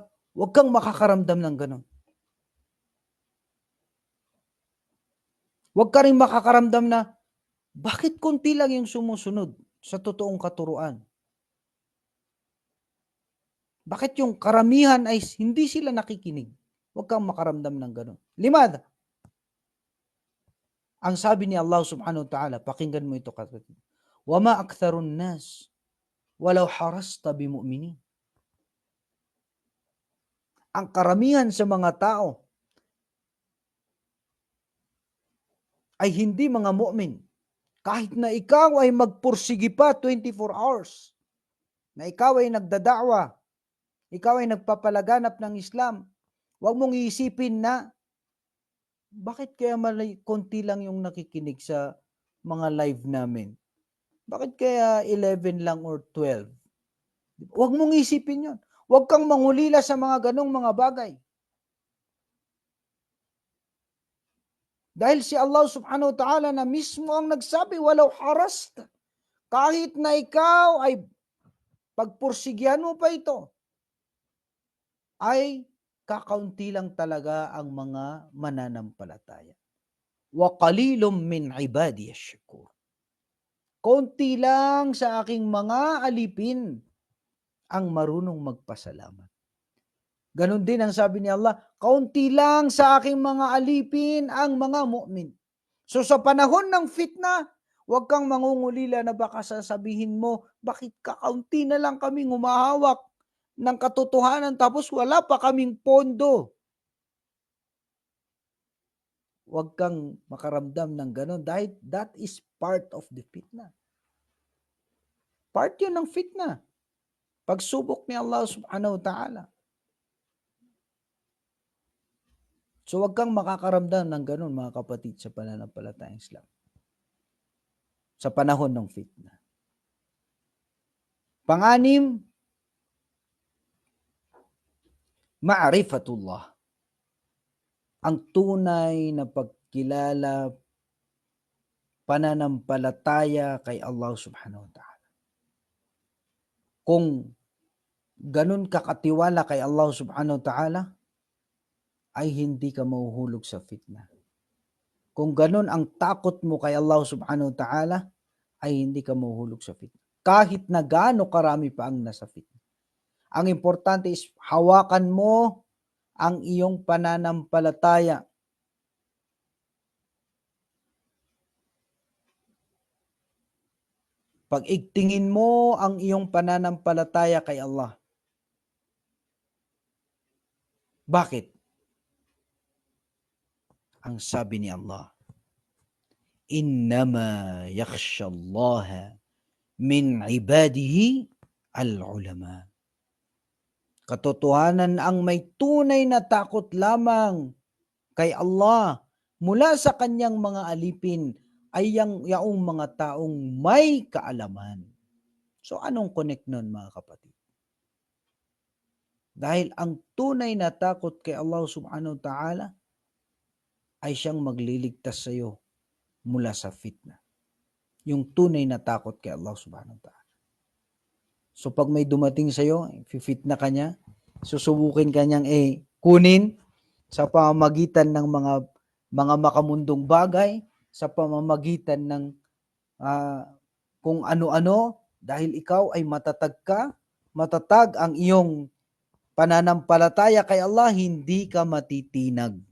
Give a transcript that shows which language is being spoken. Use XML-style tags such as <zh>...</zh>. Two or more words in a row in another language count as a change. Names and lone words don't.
<tl>Huwag kang makakaramdam ng ganon. Huwag ka rin makakaramdam na, bakit kunti lang yung sumusunod sa totoong katuruan? Bakit yung karamihan ay hindi sila nakikinig? Huwag kang makaramdam ng ganon. Limad. Ang sabi ni Allah</tl> <ar>سبحانه وتعالى,</ar> <tl>pakinggan mo ito kapatid.</tl> <ar>وَمَا أَكْثَرُ النَّاسِ وَلَوْ حَرَصْتَ بِمُؤْمِنِينَ.</ar> <tl>Ang karamihan sa mga tao ay hindi mga mu'min. Kahit na ikaw ay magpursigi pa 24 hours, na ikaw ay nagdada'wa, ikaw ay nagpapalaganap ng Islam, huwag mong iisipin na, bakit kaya konti lang yung nakikinig sa mga live namin? Bakit kaya 11 lang or 12? Huwag mong isipin yon. Huwag kang mangulila sa mga ganong mga bagay. Dahil si Allah</tl> <ar>سبحانه وتعالى</ar> <tl>na mismo ang nagsabi,</tl> <ar>ولو حرصت.</ar> <tl>Kahit na ikaw ay pagpursigyan mo pa ito, ay kakaunti lang talaga ang mga mananampalataya.</tl> <ar>وقليل من عبادي الشكور.</ar> <tl>Konti lang sa aking mga alipin ang marunong magpasalamat. Ganon din ang sabi ni Allah, kaunti lang sa aking mga alipin ang mga mu'min. So sa panahon ng fitna, huwag kang mangungulila na baka sasabihin mo, bakit kakaunti na lang kaming humahawak ng katotohanan tapos wala pa kaming pondo. Huwag kang makaramdam ng ganon dahil</tl> <en>that is part of the</en> <tl>fitna. Part yun ng fitna. Pagsubok ni Allah</tl> <ar>سبحانه وتعالى.</ar> <tl>So huwag kang makakaramdam ng ganon mga kapatid sa pananampalatayang Islam. Sa panahon ng fitna. Pang-anim, ma'rifatullah. Ang tunay na pagkilala, pananampalataya kay Allah</tl> <ar>سبحانه وتعالى.</ar> <tl>Kung ganun kakatiwala kay Allah</tl> <ar>سبحانه وتعالى,</ar> <tl>ay hindi ka mahuhulog sa fitna. Kung ganun ang takot mo kay Allah</tl> <ar>سبحانه وتعالى,</ar> <tl>ay hindi ka mahuhulog sa fitna. Kahit na gaano karami pa ang nasa fitna. Ang importante is hawakan mo ang iyong pananampalataya. Pag-igtingin mo ang iyong pananampalataya kay Allah. Bakit? Ang sabi ni Allah,</tl> <ar>إنما يخشى الله من عباده العلماء.</ar> <tl>Katotohanan ang may tunay na takot lamang kay Allah mula sa kanyang mga alipin ay yaong mga taong may kaalaman. So anong connect nun mga kapatid? Dahil ang tunay na takot kay Allah</tl> <ar>سبحانه وتعالى</ar> <tl>ay siyang magliligtas sa iyo mula sa fitna. Yung tunay na takot kay Allah</tl> <ar>سبحانه وتعالى.</ar> <tl>So pag may dumating sa iyo, fitna ka niya, susubukin ka niyang kunin sa pamamagitan ng mga makamundong bagay, sa pamamagitan ng kung ano-ano, dahil ikaw ay matatag ang iyong pananampalataya kay Allah, hindi ka matitinag.</tl>